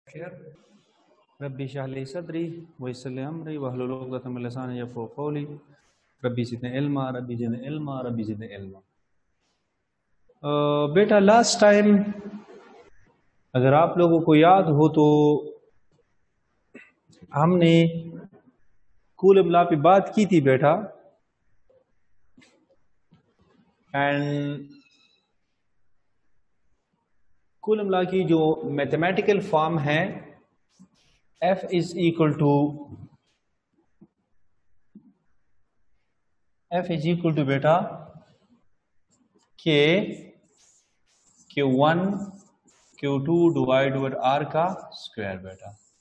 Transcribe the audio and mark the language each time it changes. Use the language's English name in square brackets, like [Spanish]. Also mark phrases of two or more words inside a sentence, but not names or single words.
[Arabic] رب اشرح لي صدري ويسر لي أمري واحلل عقدة من لساني يفقهوا قولي رب زدني علما رب زدني علما رب زدني علما. [Hindi] बेटा [English] last time [Hindi] अगर आप लोगों को याद हो तो हमने कूलम लॉ पे बात की थी बेटा, एंड कूलम लॉ की जो [English] mathematical form [Hindi] है [English] F is equal to [Hindi] बेटा [English] K Q1 Q2 divide over R [Hindi] का स्क्वायर बेटा।